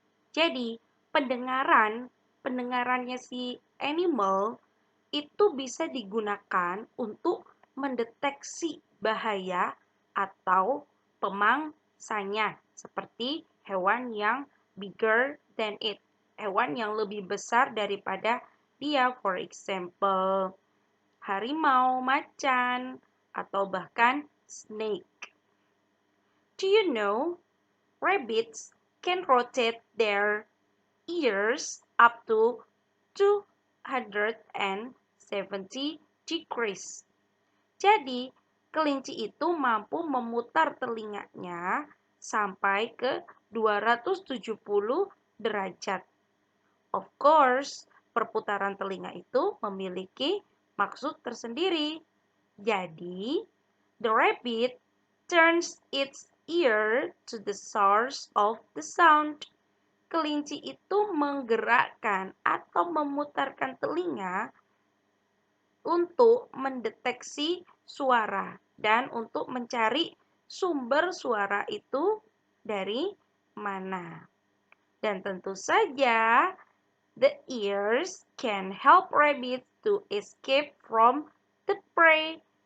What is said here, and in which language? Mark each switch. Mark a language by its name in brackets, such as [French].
[Indonesian] Jadi, pendengarannya si animal itu bisa digunakan untuk mendeteksi bahaya atau pemangsanya, seperti hewan yang [English] bigger than it, [Indonesian] hewan yang lebih besar daripada dia, [English] for example, [Indonesian] harimau, macan, atau bahkan snake. [English] Do you know rabbits can rotate their ears up to 270 degrees. [Indonesian] Jadi, kelinci itu mampu memutar telinganya sampai ke 270 derajat. [English] Of course, [Indonesian] perputaran telinga itu memiliki maksud tersendiri. [English] Jadi, the rabbit turns its ear to the source of the sound. [Indonesian] Kelinci itu menggerakkan atau memutarkan telinga untuk mendeteksi suara dan untuk mencari sumber suara itu dari mana. Dan tentu saja, [English] the ears can help rabbits to escape from the prey.